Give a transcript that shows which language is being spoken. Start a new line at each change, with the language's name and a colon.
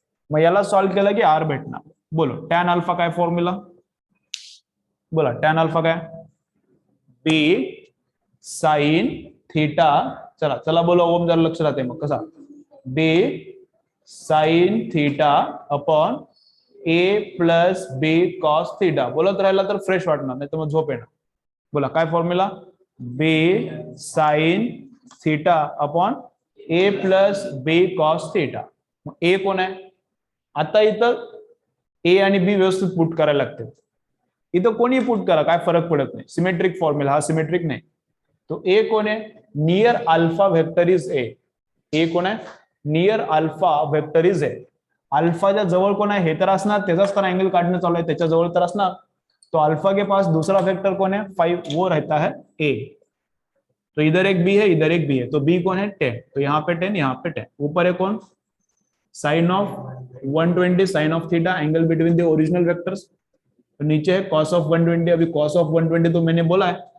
Marathi: मग याला सॉल्व केलं की आर भेटणार. बोलो टॅन अल्फा काय फॉर्म्युला? बोला टॅन अल्फा काय? बी साइन थीटा. चला चला बोलो ओम, जरा लक्ष राहते. मग कसा?
English: B sine theta upon A plus B cos theta.
Marathi: बोलत राहिला तर फ्रेश वाटणार, नाही तर मग झोप येणार. बोला काय फॉर्म्युला?
English: B sine theta upon A plus B cos theta.
Marathi: मग ए कोण आहे? आता इथं ए आणि बी व्यवस्थित पुट करायला लागते. इथं कोणी पुट करा, काय फरक पडत नाही. सिमेट्रिक फॉर्म्युला, हा सिमेट्रिक नाही. तो ए कोण आहे?
English: Near alpha vector is A.
Marathi: ए कोण आहे?
English: Near alpha vector is A.
Marathi: अल्फाच्या जवळ कोण आहे हे तर असणार, त्याचाच तर अँगल काढणं चालू आहे, त्याच्या जवळ तर असणार.
Hindi: तो अल्फा के पास दूसरा वेक्टर कौन है? 5, वो रहता है ए. तो इधर एक बी है, इधर एक बी है, तो बी कौन है? 10. तो यहाँ पे 10, यहाँ पे 10. ऊपर है कौन?
English: Sine of 120, sine of theta, angle between the original vectors.
Hindi: तो नीचे है कॉस ऑफ 120. अभी कॉस ऑफ 120 तो मैंने बोला है.